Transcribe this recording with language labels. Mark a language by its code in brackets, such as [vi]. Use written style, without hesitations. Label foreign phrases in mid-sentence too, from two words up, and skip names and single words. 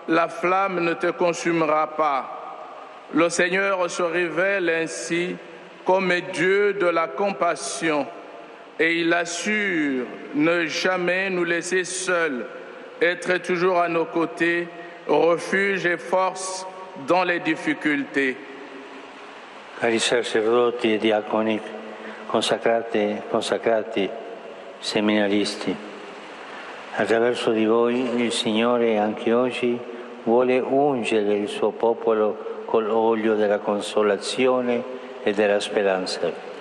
[fr] La flamme ne te consumera pas. Le Seigneur se révèle ainsi comme Dieu de la compassion et il assure ne jamais nous laisser seuls, être toujours à nos côtés, refuge et force dans les difficultés. [it] Cari sacerdoti e diaconi, consacrati, seminaristi, attraverso di voi il Signore anche oggi vuole ungere il suo popolo con l'olio della consolazione e della speranza.